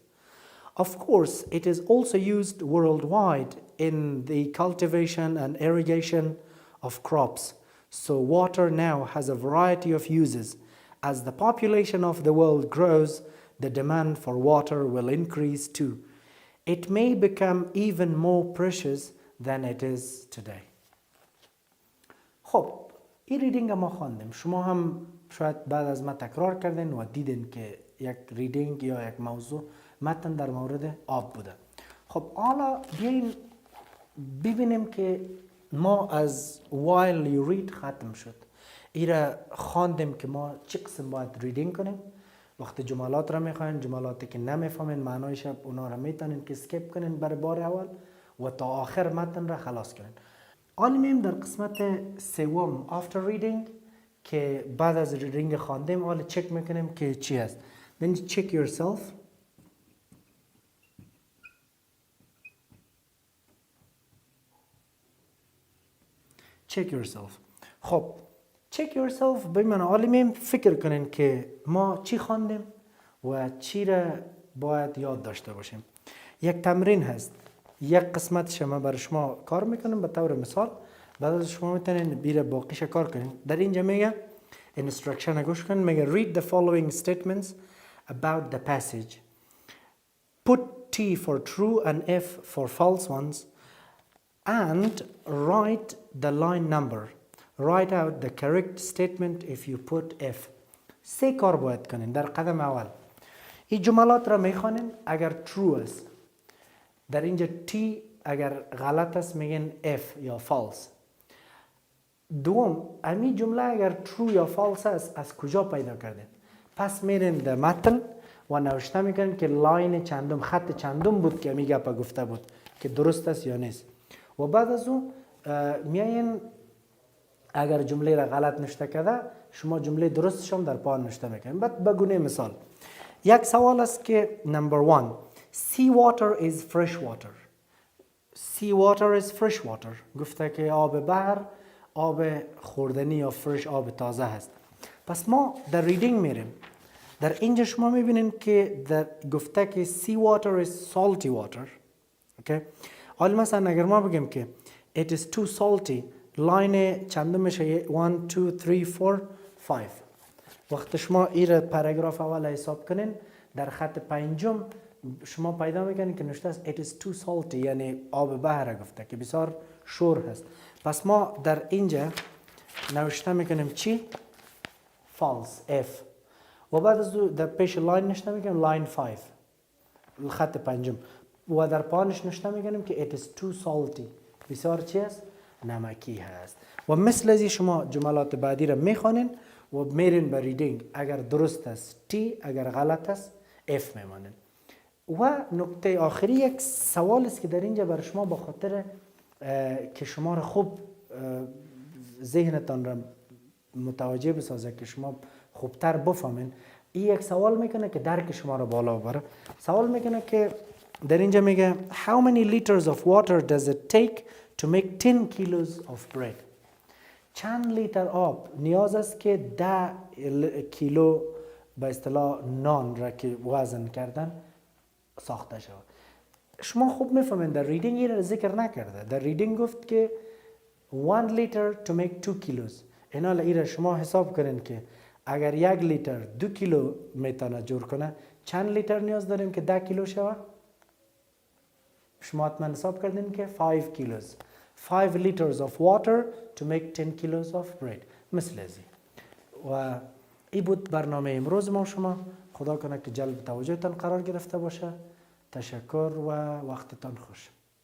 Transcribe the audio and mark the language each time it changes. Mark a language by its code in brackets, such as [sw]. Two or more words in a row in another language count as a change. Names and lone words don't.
[en] Of course, it is also used worldwide in the cultivation and irrigation of crops. So water now has a variety of uses. As the population of the world grows, the demand for water will increase too. It may become even more precious than it is today. [fa] خب این ریدینگ ما خواندیم. شما هم شاید بعد از ما تکرار کردین و دیدین که یک ریدینگ یا یک موضوع متن در مورد آب بوده. خب حالا بیاین ببینیم که ما از [en] while you read [fa] ختم شد. ایره خواندیم که ما چه قسم باید ریدینگ کنیم. وقتی جملات را میخواین، جملاتی که نمیفهمین معنایش اونا را میتونین که اسکیپ کنین برای بار اول و تا آخر متن را خلاص کنین. حالا میم در قسمت سوم [en] after reading [fa] که بعد از ریدینگ خواندیم حالا چک میکنیم که چی هست. [en] Then check yourself. Check yourself. [fa] خب [en] check yourself [fa] بمعنی حالا میم فکر کنین که ما چی خواندیم و چی را باید یاد داشته باشیم. یک تمرین هست. یک قسمت شما برای شما کار میکنم به طور مثال. بعد از شما میتونین بیره باقیش کار کنین. در اینجا میگه instruction گوش کن. [en] میگه read the following statements about the passage. Put T for true and F for false ones and write the line number. Write out the correct statement if you put F. [fa] 3 کار باید کنین در قدم اول. این جملات را میخوانین اگر true است. در اینجا T اگر غلط است میگن F یا false. دوم امی جمله اگر true یا false است از کجا پیدا کردین؟ پس میرین در متن و نوشته میکنین که لاین چندم خط چندم بود که امی گپا گفته بود که درست است یا نیست. و بعد از اون میاین اگر جمله را غلط نوشته کرده شما جمله درستش هم در پایان نوشته میکنین. بعد به گونه مثال یک سوال است که [en] number 1 sea water is fresh water. sea water is fresh water. [fa] گفته که آب بحر آب خوردنی یا فرش آب تازه هست. پس ما در ریدینگ میریم. در اینجا شما میبینین که در گفته که [en] sea water is salty water. [fa] اوکی. حالا مثلا اگر ما بگیم که [en] it is too salty [fa] لاین چندم میشه 1 2 3 4 5. وقتی شما این پاراگراف اول حساب کنین در خط پنجم شما پیدا میکنین که نوشته است [en] it is too salty [fa] یعنی آب بحر گفته که بسیار شور هست. پس ما در اینجا نوشته میکنیم چی؟ [en] false F. [fa] و بعد از در پیش لاین نوشته میکنیم لاین 5 خط پنجم و در پایانش نوشته میکنیم که [en] it is too salty [fa] بسیار چی است؟ نمکی هست. و مثل ازی شما جملات بعدی را میخوانین و میرین به ریدینگ. اگر درست است T اگر غلط است F میمانین. و نکته آخری یک سوال است که در اینجا برای شما با خاطر که شما را خوب ذهنتان را متوجه بسازه که شما خوبتر بفهمین. این یک سوال میکنه که درک شما را بالا ببره. سوال میکنه که در اینجا میگه [en] how many liters of water does it take to make 10 kilos of bread. [fa] چند لیتر آب نیاز است که 10 کیلو به اصطلاح نان را که وزن کردن ساخته شود. شما خوب میفهمین در ریدینگ این را ذکر نکرده. در ریدینگ گفت که 1 لیتر [en] to make 2 kilos. [fa] اینا را شما حساب کنین که اگر 1 لیتر 2 کیلو میتونه جور کنه چند لیتر نیاز داریم که 10 کیلو شود؟ شما حتما حساب کردین که 5 kilos. [en] 5 liters of water to make 10 kilos of bread. [fa] مثل ازی. و این بود برنامه امروز ما شما. خدا کنه که جلب توجهتان قرار گرفته باشه. تشکر و وقتتان خوش.